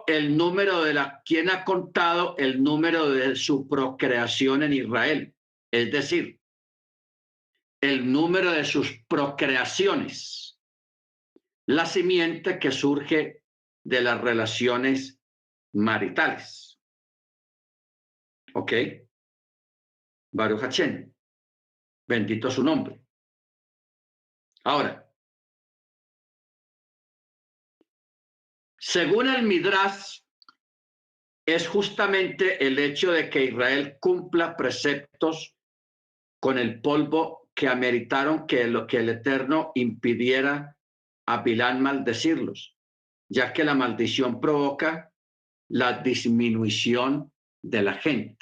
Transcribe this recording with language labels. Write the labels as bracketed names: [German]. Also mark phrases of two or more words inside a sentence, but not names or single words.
[Spanish] El número ¿quién ha contado el número de su procreación en Israel? Es decir, el número de sus procreaciones, la simiente que surge de las relaciones maritales. [Hebrew] ¿Ok? ברוך השם, [Spanish] bendito su nombre. Ahora, según el Midrash, es justamente el hecho de que Israel cumpla preceptos con el polvo que ameritaron que el Eterno impidiera a Bilán maldecirlos, ya que la maldición provoca la disminución de la gente.